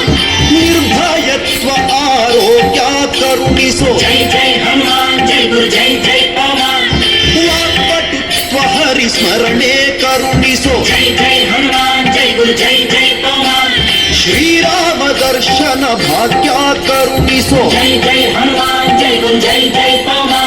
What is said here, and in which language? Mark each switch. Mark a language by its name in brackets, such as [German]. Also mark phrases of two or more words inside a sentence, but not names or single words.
[Kannada] ನಿರ್ಭಯತ್ವ ಆರೋಗ್ಯ ಕರುಣಿಸೋ. ಜೈ ಜೈ ಹನುಮಾನ್ ಜೈ ಗುರು ಜೈ ಜೈ ಹನುಮಾನ್. ವಾಕ್ಪಟುತ್ವ ಹರಿಸ್ಮರಣೆ ಕರುಣಿಸೋ. ಜೈ ಜೈ ಹನುಮಾನ್ ಜೈ ಗುರು ಜೈ ಜೈ ಹನುಮಾನ್. ಶ್ರೀರಾಮದ ದರ್ಶನ ಭಾಗ್ಯ ಕರುಣಿಸೋ [Hindi] जय जय हनुमान जय गुरु जय जय पवन